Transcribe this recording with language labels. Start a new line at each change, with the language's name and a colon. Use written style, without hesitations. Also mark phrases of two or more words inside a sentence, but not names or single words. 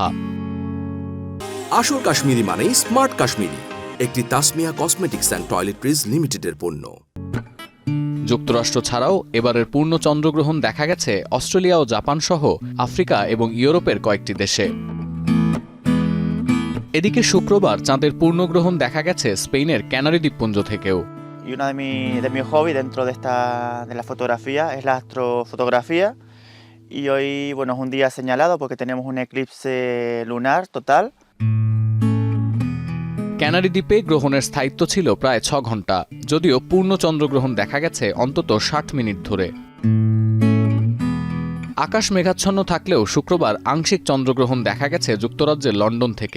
Bangla: আসল কাশ্মীরি মানেই স্মার্ট কাশ্মীরি, একটি তাসমিয়া কসমেটিক্স অ্যান্ড টয়লেট্রিজ লিমিটেডের পণ্য। যুক্তরাষ্ট্র ছাড়াও এবারের পূর্ণ চন্দ্রগ্রহণ দেখা গেছে অস্ট্রেলিয়া ও জাপান সহ আফ্রিকা এবং ইউরোপের কয়েকটি দেশে। এদিকে শুক্রবার চাঁদের পূর্ণগ্রহণ দেখা গেছে স্পেনের ক্যানারি দ্বীপপুঞ্জ থেকেও।
Spanish: Y uno de mi hobby dentro de la fotografía es la astrofotografía. Y hoy, bueno, es un día señalado porque tenemos un eclipse lunar total.
Bangla: ক্যানারি দ্বীপে গ্রহণের স্থায়িত্ব ছিল প্রায় ৬ ঘন্টা, যদিও পূর্ণ চন্দ্রগ্রহণ দেখা গেছে অন্তত ৬০ মিনিট ধরে। আকাশ মেঘাচ্ছন্ন থাকলেও শুক্রবার আংশিক চন্দ্রগ্রহণ দেখা গেছে যুক্তরাজ্যের লন্ডন থেকে।